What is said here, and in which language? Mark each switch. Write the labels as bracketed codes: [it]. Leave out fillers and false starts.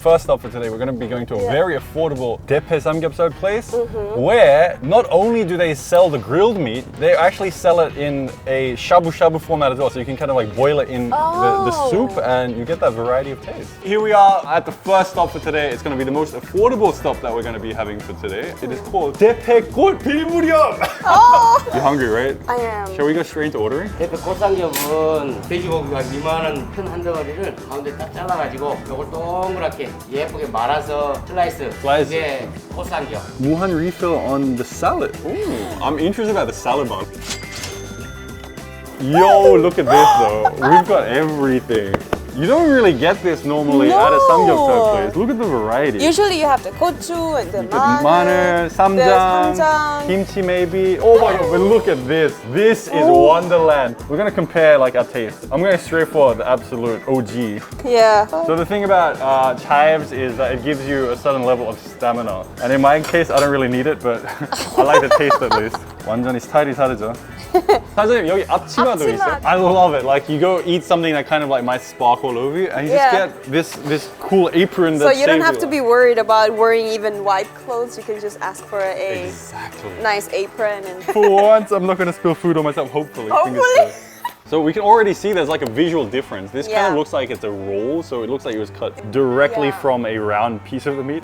[en] First up for today, we're going to be going to a very affordable daepe samgyeopsal place where not only do they sell the grilled meat, they actually sell it in a shabu shabu format as well. So you can kind of like boil it in the soup and you get that variety of taste. Here we are at the first stop for today. It's going to be the most affordable stop that we're going to be having for today. It is called daepe 골필무렵. Oh! You're hungry, right? I am. Shall we go straight into ordering? [ko] 대패 꽃삼겹은 돼지고기가 이만한 큰 한 덩어리를 가운데 딱 잘라가지고 이걸 동그랗게 예쁘게 말아서 슬라이스. 이게 꽃삼겹. [en] Muhan refill on the salad. Ooh, I'm interested about the salad bar. Yo, look at this though. We've got everything. You don't really get this normally at a samgyeopsal place. Look at the variety. Usually you have the gochu and the 마늘, 쌈장, kimchi maybe. Oh my God, but look at this. This is Wonderland. We're gonna compare like our taste. I'm going straight for the absolute OG. Yeah. So the thing about chives is that it gives you a certain level of stamina. And in my case, I don't really need it, but I like the taste at least. [ko] 완전히 스타일이 다르죠. 사장님, 여기 앞치마도 있어요. [en] I love it. Like you go eat something that kind of like might spark all over you, and you just get this cool apron. So you don't have to be worried about wearing even white clothes. You can just ask for a nice apron. And For once, I'm not going to spill food on myself. Hopefully. hopefully. So we can already see there's like a visual difference. This kind of looks like it's a roll, so it looks like it was cut directly from a round piece of the meat.